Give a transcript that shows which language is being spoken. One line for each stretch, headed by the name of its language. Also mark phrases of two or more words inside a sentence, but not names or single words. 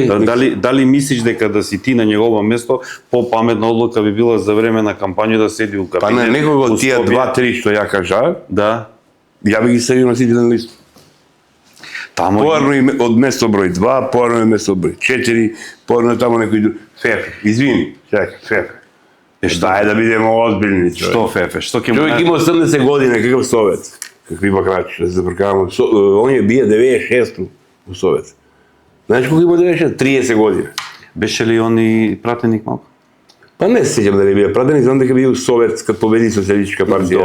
Macedonian: Дали мислиш дека да си ти на негово место, по-паметна одлука би била за време на кампања да седи у Па кабинет? на некого у од тие Скопје? 2-3 што ја кажа, Да. ја би ги ставил на носителен лист. Тамо Поарно и од место број 2, поарно и место број 4, поарно е тамо некој друг. Фефе, извини, чекај, Фефе.
Serbian: Šta je
Macedonian: da бидеме озбилни, човек. што Фефе, што ќе Човек има 80 години, каков Совет? Какви бакрачи, да се забркаваме. Он е бие 96 у Совет. Знаеш колко има 96? 30 години. Беше ли он и пратеник малку? Па не се сеќам дали бие пратени, знам дека бие у Совет кад победи Социјалистичка партија.